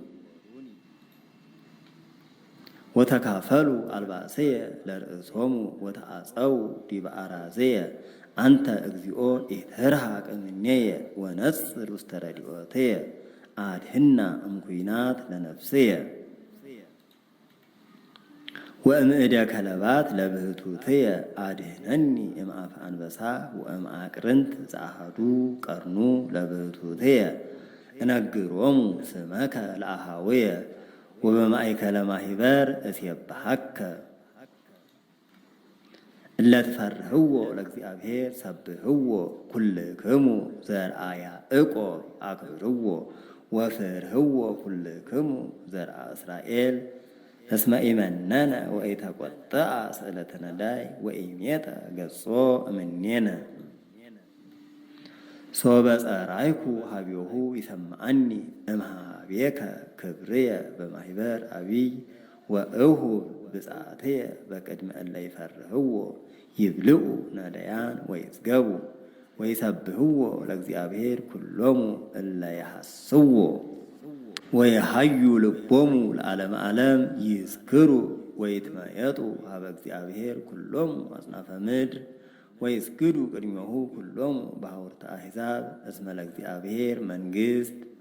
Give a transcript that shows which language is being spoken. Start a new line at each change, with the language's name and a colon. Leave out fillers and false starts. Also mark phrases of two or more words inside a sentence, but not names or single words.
Geez: ወተካፈሉ አልባሰየ ለርእሶሙ ወተአፀው ዲበ አራዘየ አንተ እግዚኦ ኢትርሐቅ እምኔየ ወነጽር ውስተ ረድኤትየ አድኅና እምኩናት ለነፍስየ ወእምእደ ከለባት ለብህቱትየ አድኅነኒ እምአፈ አንበሳ ወእምአቅርንት ዘአሐዱ ቀርኑ ለብህቱትየ እነግሮሙ ስመከ ለአኀውየ ወበማእከለ ማህበር እሴብሐከ እለ ትፈርህዎ ለእግዚአብሔር ሰብህዎ ኩልክሙ ዘርአ ያዕቆብ አክብርዎ ወፍርህዎ ኩልክሙ ዘርአ እስራኤል እስመ ኢመነነ ወኢተቈጥአ ስእለተ ነዳይ ወኢሜጠ ገጾ እምኔነ ሶበ ጸራይኩ ሀቤሁ ይሰምዐኒ እምኀቤከ ክብርየ በማህበር አቢይ ወእሁብ ብፅዓትየ በቅድመ እለ ይፈርህዎ ይብልዑ ነዳያን ወይጽገቡ ወይሰብህዎ ለእግዚአብሔር ኩሎሙ እለ ይሐስዎ ወየሐዩ ልቦሙ ለዓለመ ዓለም ይዝክሩ ወይትመየጡ ሀበ እግዚአብሔር ኩሎሙ አጽናፈ ምድር ወይስግዱ ቅድሜሁ ኩሎሙ በሐውርተ አሕዛብ እስመ ለእግዚአብሔር መንግሥት